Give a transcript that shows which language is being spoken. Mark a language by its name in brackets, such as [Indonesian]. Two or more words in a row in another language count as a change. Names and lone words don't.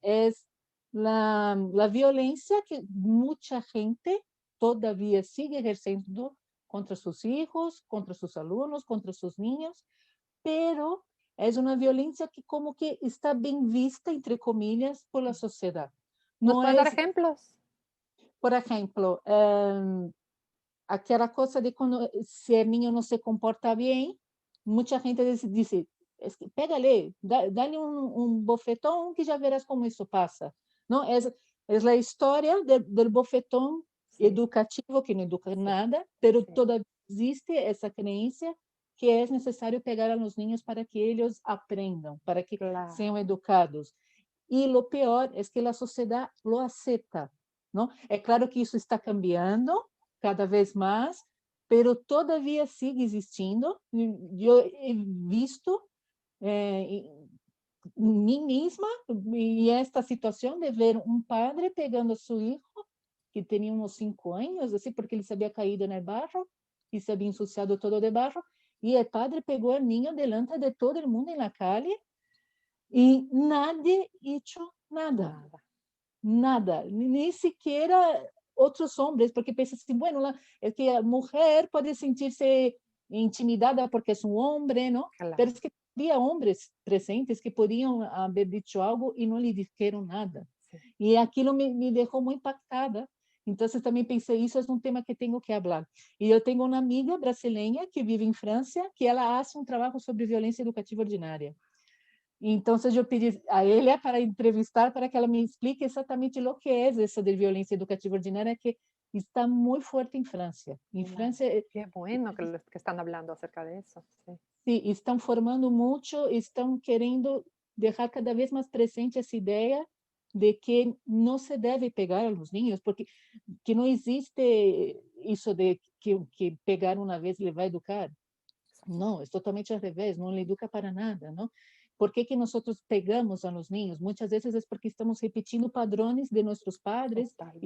[Spanish] Es la violencia que mucha gente todavía sigue ejerciendo contra sus hijos, contra sus alumnos, contra sus niños, pero es una violencia que como que está bien vista, entre comillas, por la sociedad. ¿Nos No puedes dar es, ejemplos? por ejemplo, [Portuguese] aquela coisa de quando se o niño não se comporta bem, muita gente diz, [Spanish] es que pégale, [Portuguese] dá-lhe um bofetão que já verás como isso passa. Não, é a história do bofetão [Spanish] Sí, [Portuguese] educativo que não educa [Spanish] sí, nada, pero sí, [Portuguese] todavía existe essa crença que é necessário pegar [Spanish] a los niños [Portuguese] para que eles aprendam, para que [Spanish] claro. [Portuguese] sejam educados. E o pior é que a sociedade lo aceita, não? É claro que isso está cambiando, cada vez mais, [Spanish] pero todavía sigue existindo. [Portuguese] Eu [Spanish] he visto [Portuguese] em mim mesma e esta situação de ver um padre pegando a seu filho, que tinha uns 5 anos, assim, porque ele se havia caído no barro e se havia ensuciado todo de barro, e o padre pegou o niño [Spanish] delante de [Portuguese] todo o mundo na calle e [Spanish] nadie hecho nada. [Portuguese] Nada. Nada, nem sequer outros homens, porque pensa assim, bueno, é que a mulher pode sentir-se intimidada porque é um homem, não? [Spanish] Claro. [Portuguese] Mas é que havia homens presentes que podiam haver dito algo e não lhe disseram nada. [Spanish] Sí. [Portuguese] E aquilo me deixou muito impactada. Então, também pensei, isso é um tema que tenho que falar. E eu tenho uma amiga brasileira que vive em França, que ela faz um trabalho sobre violência educativa ordinária. Então, eu pedi a ele para entrevistar para que ela me explique exatamente o que é essa de violência educativa ordinária que está muito forte em França. Em [Spanish] Claro. [Portuguese] França, [Spanish] Qué bueno que están hablando acerca de eso. Sí. [Portuguese] sim, estão formando muito, estão querendo [Spanish] dejar cada vez más presente esa idea de que no se debe pegar a los niños, porque que no existe eso de que pegar una vez le va a educar. No, es totalmente al revés, no le educa para nada, ¿no? ¿Por qué que nosotros pegamos a los niños? Muchas veces es porque estamos repitiendo padrones de nuestros padres y